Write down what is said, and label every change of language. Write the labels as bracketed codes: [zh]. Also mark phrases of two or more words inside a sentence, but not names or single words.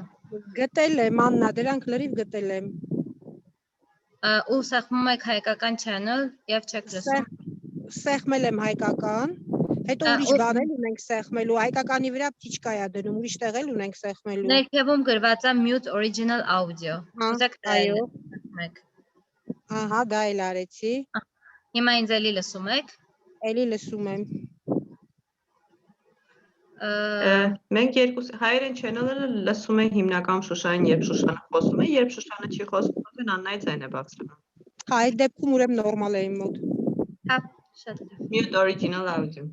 [hy] Գտել եմ Աննա, դրանք լրիվ գտել եմ։ Ու սեղմում եք հայկական channel եւ չեք լսում։ Սեղմել եմ հայկական, հետո ուրիշ բաներ ունենք սեղմելու, հայկականի վրա փիչկայա դնում, ուրիշ տեղ էլ ունենք սեղմելու։ Ներքևում գրված է [en] mute original audio։ [hy] Ուզեք այո։ մեկ։ Ահա, դա էլ արեցի։ Հիմա ինձ էլի լսում եք։ Էլի լսում եմ։ Մենք երկուս հայերեն channel-ը լսում ենք հիմնականում Շուշանին, երբ Շուշանը խոսում է, երբ Շուշանը չի խոսում, then Աննայի ձայնը բարձրանում։ Հա, այդ դեպքում ուրեմն նորմալ է իմ մոտ։ Հա, շատ լավ։ [en] Mute original audio։